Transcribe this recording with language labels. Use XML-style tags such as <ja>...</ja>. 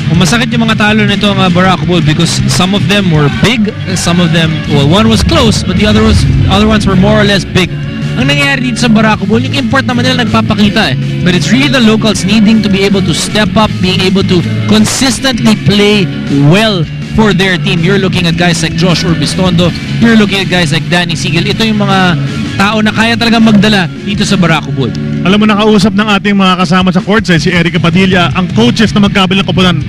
<tl>Masakit yung mga talo nito ng Barako Bull</tl> <en>because some of them were big, some of them, well, one was close, but the other ones were more or less big.</en> <tl>Ang nangyayari dito sa Barako Bull, yung import naman nila nagpapakita eh.</tl> <en>But it's really the locals needing to be able to step up, being able to consistently play well for their team. You're looking at guys like Josh Urbistondo, you're looking at guys like Danny Sigel.</en> <tl>Ito yung mga tao na kaya talagang magdala dito sa Barako Bull. Alam mo, nakausap ng ating mga kasama sa courtside, si Erica Padilla, ang coaches na magkabilang koponan.</tl>